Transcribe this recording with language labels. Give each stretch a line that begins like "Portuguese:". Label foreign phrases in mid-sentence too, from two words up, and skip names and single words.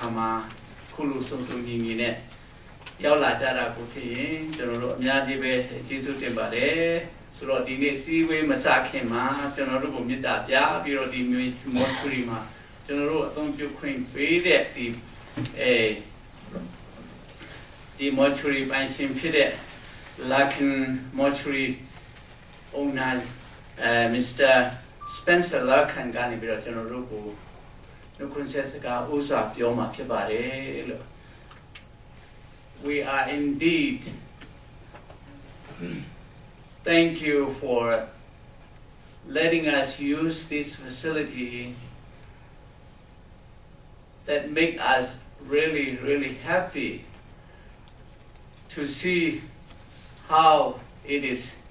Burmese: မှာခုလိုစုံစုံညီညီနဲ့ရောက်လာကြတာကိုဖြစ်ရင်ကျွန်တော်တို့အများကြီးပဲကျေးဇူးတင်ပါတယ်ဆိုတော့ဒီနေ့စီးဝေးမစခင်မှာကျွန်တော်တို့ကိုမေတ္တာပြပြီးတော့ဒီမော်ချူရီမှာကျွန်တော်တို့အသုံးပြုခွင့်ပေးတဲ့ဒီမော်ချူရီပိုင်ရှင်ဖြစ်တဲ့ Larkin Mortuary owner Mr. Spencer Larkin ကနေပြီးတော့ကျွန်တော်တို့ကိုနှုတ်ခွန်းဆက်စကားဥစွာပြောမှာဖြစ်ပါတယ်လို့
English: We are indeed thank you for letting us use this facility that make us really happy to see how it is